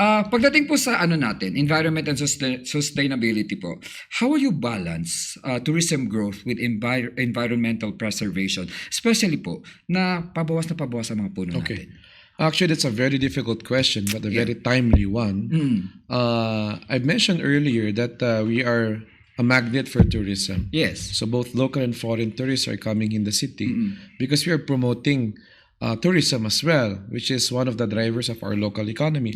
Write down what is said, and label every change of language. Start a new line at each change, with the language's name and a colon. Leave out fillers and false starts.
Filipino: Pagdating po sa natin,
English: environment and sustainability po, how will you balance tourism growth with environmental preservation?
Filipino: Especially po, na pabawas sa mga puno
English: Okay.
Filipino: natin.
English: Actually, that's a very difficult question, but a very timely one. I've mentioned earlier that we are a magnet for tourism. Yes. So both local and foreign tourists are coming in the city because we are promoting tourism as well, which is one of the drivers of our local economy.